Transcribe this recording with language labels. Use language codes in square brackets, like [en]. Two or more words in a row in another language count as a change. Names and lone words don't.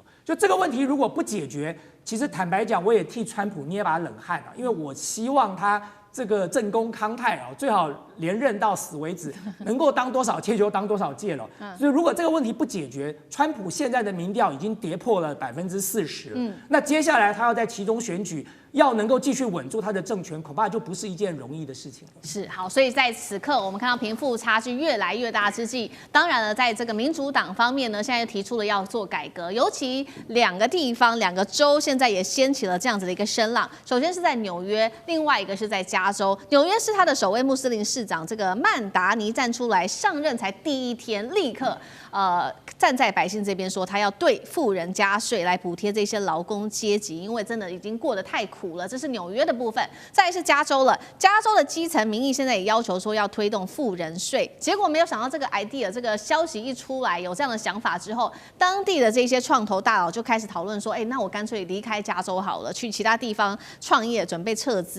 [zh] 就這個問題如果不解決，其實坦白講，我也替川普捏把冷汗啊，因為我希望他這個正宮康泰啊，最好連任到死為止，能夠當多少屆就當多少屆了。所以如果這個問題不解決，川普現在的民調已經跌破了40%了。那接下來他要在期中選舉要能夠繼續穩住他的政權，恐怕就不是一件容易的事情了。是好，所以在此刻我們看到貧富差距越來越大之際，當然了，在這個民主黨方面呢，現在又提出了要做改革，尤其2個地方、2個州现在也掀起了這樣子的一個聲浪。首先是在紐約，另外一個是在加州。紐約是他的首位穆斯林市長这個曼達尼站出來上任才第1天，立刻站在百姓這邊說，他要對富人加稅來補貼這些勞工階級，因為真的已經過得太苦了。這是紐約的部分，再來是加州了。加州的基層民意現在也要求說要推動富人稅，結果沒有想到這個 idea 這個消息一出來，有這樣的想法之後，當地的這些創投大佬就開始討論說，那我乾脆離開加州好了，去其他地方創業，準備撤資。